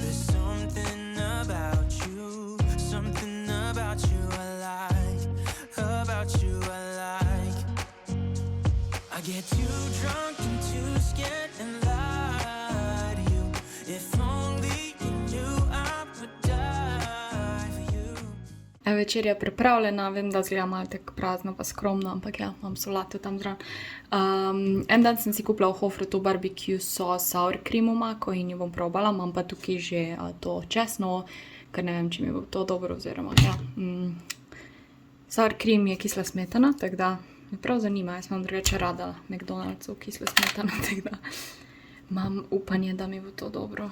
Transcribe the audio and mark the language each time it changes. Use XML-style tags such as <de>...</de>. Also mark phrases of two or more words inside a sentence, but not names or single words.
<en>There's something about you I like, about you I like. I get too drunk and too scared and lie to you. If only you knew I would die for you.</en> <sl>Večerja je pripravljena, vem, da zgleda malo tako prazno pa skromno, ampak ja, imam solato tam zraven. En dan sem si kupila v Hofru to</sl> <en>barbecue sauce sour cream</en> <sl>omako in jo bom probala, imam pa tukaj že to česno, ker ne vem, če mi bo to dobro, oziroma ja.</sl> <en>Sour cream</en> <sl>je kisla smetana, tako da me prav zanima, jaz imam drugače rada McDonald'sov kisla smetana, tako da imam upanje, da mi bo to dobro.</sl>